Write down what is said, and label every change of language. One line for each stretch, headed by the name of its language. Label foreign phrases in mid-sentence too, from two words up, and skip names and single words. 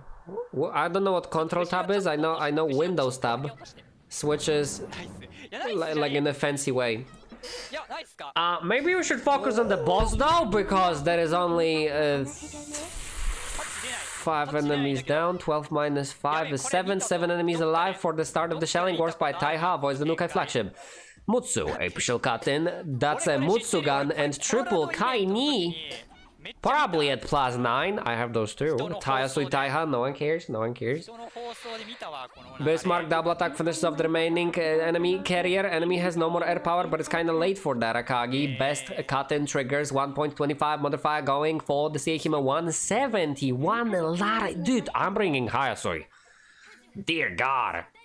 English: I don't know what control tab is. I know Windows tab switches like in a fancy way. Maybe we should focus on the boss though, because there is only 5 enemies down. 12 minus 5 is 7. 7 enemies alive for the start of the Shelling Wars by Taiha. Voice the Nukai flagship. Mutsu, a Shilkatin. That's a Mutsu gun and triple Kai Ni. Probably at +9. I have those too. Tayasui Taiha, no one cares, no one cares.
Japanese: 人の放送で見たわこの流れ
English: Bismarck double attack finishes off the remaining enemy carrier. Enemy has no more air power, but it's kinda late for that. Akagi. Best cut-in triggers 1.25 modifier going for the Seihime 171. Dude, I'm bringing Hayasui. Dear God.